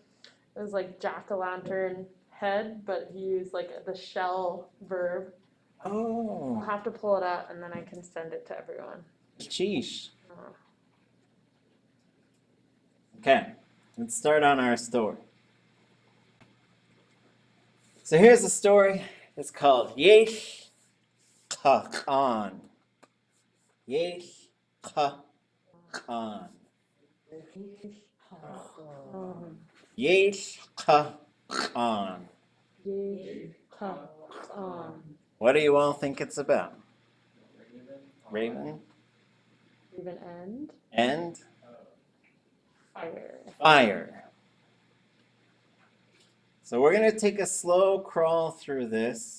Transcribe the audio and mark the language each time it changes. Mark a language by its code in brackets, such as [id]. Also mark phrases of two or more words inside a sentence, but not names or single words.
[en] It was like jack-o'-lantern head, but he used like the shell verb. I'll Oh, have to pull it out and then I can send it to everyone. sheesh. Oh. Okay, let's start on our story. So here's the story. It's called Yéil, ʼaan. Yéil, ʼaan. Yéil, ʼaan. What do you all think it's about? Raven Even end. and Fire. fire. So we're going to take a slow crawl through this.